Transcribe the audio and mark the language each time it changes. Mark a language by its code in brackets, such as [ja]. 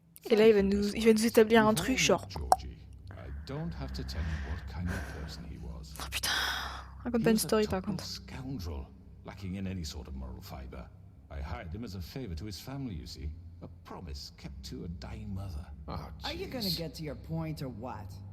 [fr] Et là, il va nous établir un truc genre. [en] Georgie, I don't have to tell you what kind of person he was. [fr] Oh putain, raconte pas une story par contre. [en] Scoundrel, lacking in any sort of moral fiber. I hired him as a favor to his family, you see. A promise kept to a dying mother. Oh, Are you gonna get to your point or what?